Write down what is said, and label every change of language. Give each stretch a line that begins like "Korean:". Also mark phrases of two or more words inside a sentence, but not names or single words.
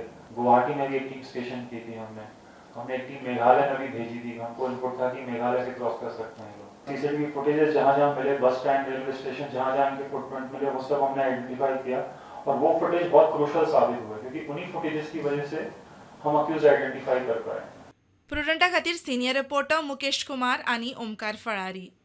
Hindi: गुवाहाटी में भी एक टीम स्टेशन की थी हमने एक टीम मेघालय में भी भेजी थी। हमको इनपुट था कि मेघालय से क्रॉस कर सकते हैं लोग।
English: CCTV footages
Hindi: जहाँ जहाँ मिले,
English: bus stand, railway station,
Hindi: जहाँ जहाँ इनके फुटप्रिंट मिले, वो सब हमने आइडेंटिफाई किया। और वो फुटेज बहुत क्रूशल साबित हुए, क्योंकि उन्हीं फुटेजेस की वजह से हम
English: accused identify
Hindi: कर पाए।
Konkani: प्रुडंटा खातीर
English: senior reporter
Konkani: मुकेश कुमार आनी ओमकार फळारी।